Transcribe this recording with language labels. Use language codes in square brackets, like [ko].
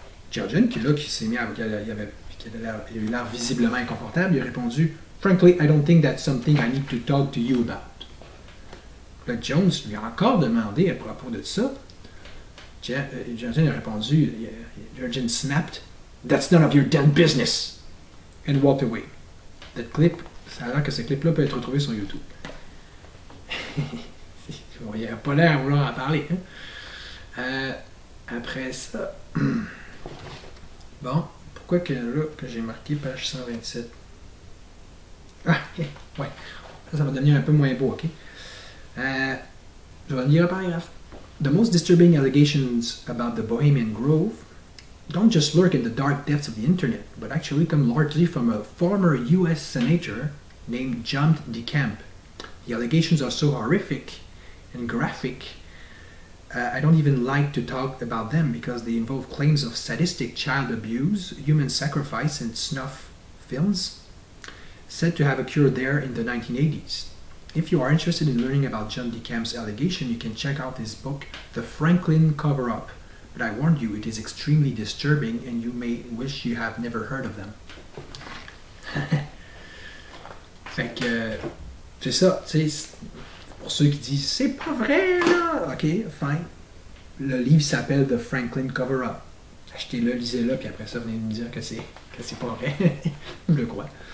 [fr] Georgian, qui s'est mis il a eu l'air visiblement inconfortable, il a répondu [en] Frankly, I don't think that's something I need to talk to you about. [fr] Là, Jones lui a encore demandé à propos de ça. [en] Georgian [fr] a répondu, [en] Georgian snapped, That's none of your damn business. and walked away. That clip, [fr] ça a l'air que ce clip-là peut être retrouvé sur YouTube. Il n'y a pas l'air à vouloir en parler. Hein? Après ça, bon, pourquoi que là, que j'ai marqué page 127? Ah, ok, ouais. Ça va devenir un peu moins beau, ok? Je vais lire un paragraphe. [en] The most disturbing allegations about the Bohemian Grove don't just lurk in the dark depths of the internet, but actually come largely from a former US senator named John DeCamp. The allegations are so horrific and graphic, I don't even like to talk about them because they involve claims of sadistic child abuse, human sacrifice, and snuff films said to have occurred there in the 1980s. If you are interested in learning about John DeCamp's allegation, you can check out his book, The Franklin Cover-Up. But I warn you, it is extremely disturbing and you may wish you have never heard of them. [fr] Fait que, c'est ça, tu sais, pour ceux qui disent, c'est pas vrai, là, ok, fine. Le livre s'appelle The Franklin Cover-Up. Achetez-le, lisez-le, puis après ça, venez me dire que c'est pas vrai. Je le crois.